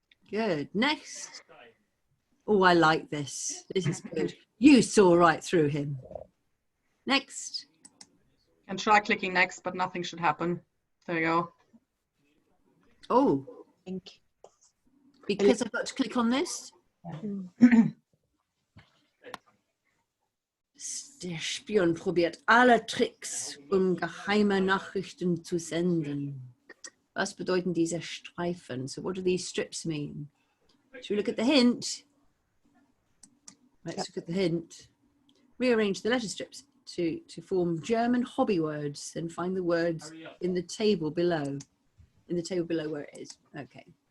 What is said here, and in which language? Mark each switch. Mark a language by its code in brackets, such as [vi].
[en] Good. Next. Oh, I like this. This is good. You saw right through him. Next. And try clicking next, but nothing should happen. There you go. Oh. Because I've got to click on this. [de] Der Spion probiert alle Tricks, geheime Nachrichten zu senden. Was bedeuten diese Streifen? [en] So what do these strips mean? Should we look at the hint? Let's look at the hint. Rearrange the letter strips to form German hobby words and find the words in the table below. In the table below where it is. Okay.